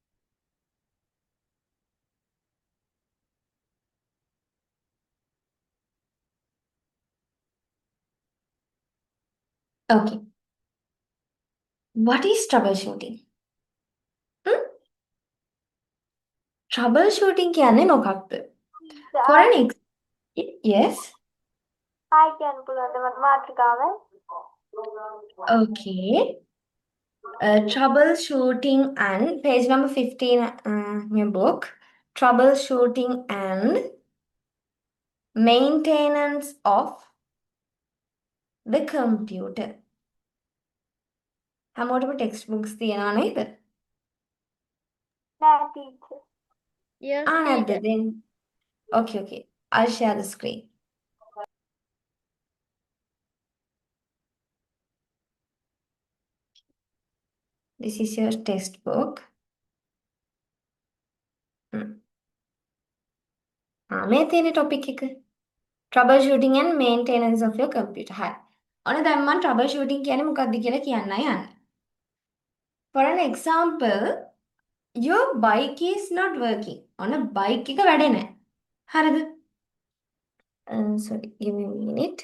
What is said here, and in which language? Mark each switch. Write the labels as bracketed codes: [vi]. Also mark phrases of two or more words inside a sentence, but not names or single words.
[en] Okay. What is troubleshooting? [si] Troubleshooting කියන්නේ මොකක්ද? [en] For an yes. I can pull out the මාතෘකාව. Okay. Troubleshooting and page number 15 in your book. Troubleshooting and maintenance of the computer. [si] හැමෝටම textbooks තියෙනවා නේද? නෑ teacher. [en] Yes, [si] නැද්ද teacher. [en] then? Okay. I'll share the screen. This is your textbook. [si] මේ තියෙන topic එක. [en] Troubleshooting and maintenance of your computer. [si] හරි. ඔන්න දැන් මම troubleshooting කියන්නේ මොකක්ද කියලා කියන්නයි යන්නේ. [en] For an example, your bike is not working. [si] ඔන්න bike එක වැඩ නැහැ. හරිද? [en] Sorry, give me a minute.